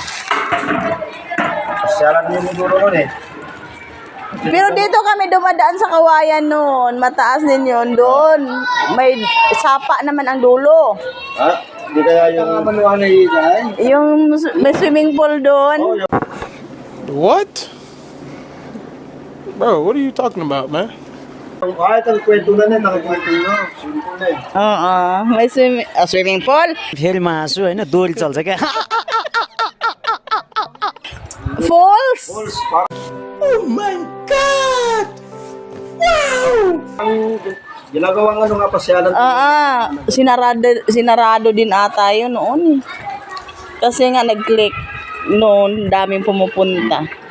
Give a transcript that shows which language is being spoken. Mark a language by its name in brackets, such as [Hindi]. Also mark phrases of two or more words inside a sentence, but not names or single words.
[Filipino] Pasyalan niyo siguro nun eh. Pero dito kami dumadaan sa Kawayan noon. Mataas din yun doon. May sapa naman ang dulo. Ha? Hindi kaya yung... manuhan na yun? Yung may [English] swimming pool [Filipino] doon. [English] What? Bro, what are you talking about, man? [Filipino] Kahit ang kwento na nakakwento na. Simple na eh. Oo. May [English] swimming pool. [Nepali] फेरि म हाँसु होइन दोरी चल्छ क्या [English] Falls. [Filipino] Balls, parang... [English] Oh my God! Wow! [Filipino] Ang ginagawang ano nga pasyalan. Sinarado din ata yun noon eh. Kasi nga nag-click noon, daming pumupunta.